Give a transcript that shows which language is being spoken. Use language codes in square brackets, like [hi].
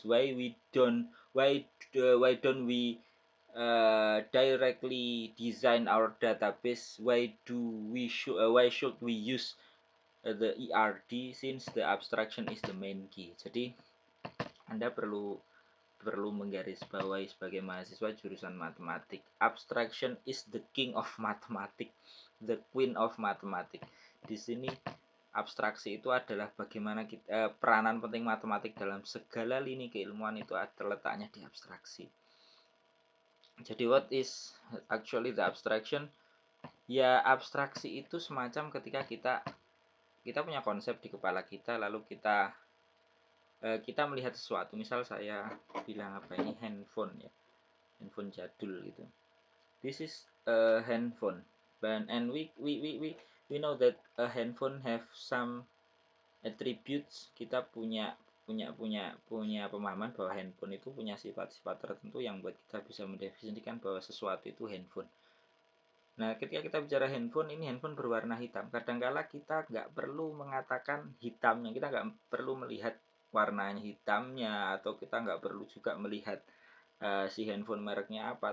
[en] Why don't we directly design our database? Why should we use the ERD, since the abstraction is the main key? [id] Jadi Anda perlu perlu menggarisbawahi sebagai mahasiswa jurusan matematik. [en] Abstraction is the king of mathematics, the queen of mathematics. [id] Di sini abstraksi itu adalah bagaimana kita, peranan penting matematik dalam segala lini keilmuan itu letaknya di abstraksi. [en] Jadi what is actually the abstraction? [id] Ya, abstraksi itu semacam ketika kita punya konsep di kepala kita, lalu kita melihat sesuatu. Misal saya bilang apa ini, handphone ya, handphone jadul gitu. [en] This is a handphone, and we know that a handphone have some attributes. [id] Kita punya pemahaman bahwa handphone itu punya sifat-sifat tertentu yang buat kita bisa mendefinisikan bahwa sesuatu itu handphone. Nah, ketika kita bicara handphone, ini handphone berwarna hitam. Kadangkala kita nggak perlu mengatakan hitamnya, kita nggak perlu melihat warnanya hitamnya, atau kita nggak perlu juga melihat si handphone mereknya apa.